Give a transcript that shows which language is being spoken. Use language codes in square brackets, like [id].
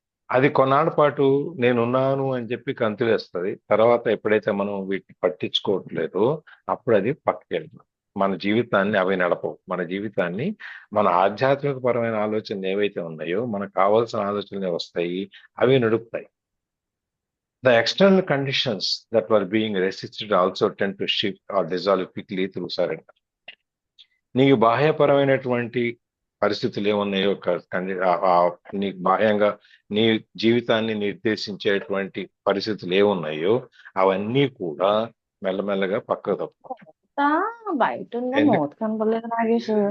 [te] అది కొన్నాళ్ళ పాటు నేనున్నాను అని చెప్పి కంతులేస్తుంది. తర్వాత ఎప్పుడైతే మనం వీటిని పట్టించుకోవట్లేదో అప్పుడు అది పక్కకి వెళ్తుంది. మన జీవితాన్ని అవి నడపవు. మన జీవితాన్ని మన ఆధ్యాత్మిక పరమైన ఆలోచనలు ఏవైతే ఉన్నాయో మనకు కావాల్సిన ఆలోచనలు వస్తాయి, అవి నడుపుతాయి. [en] The external conditions that were being resisted also tend to shift or dissolve quickly through surrender. [te] నీకు బాహ్యపరమైనటువంటి పరిస్థితులు ఏమున్నాయో నీకు బాహ్యంగా నీ జీవితాన్ని నిర్దేశించేటువంటి పరిస్థితులు ఏమున్నాయో అవన్నీ కూడా మెల్లమెల్లగా పక్కకు తప్పుకుంటాయి. బయట ఉన్న మూత కనపడలేదు నాగేష్.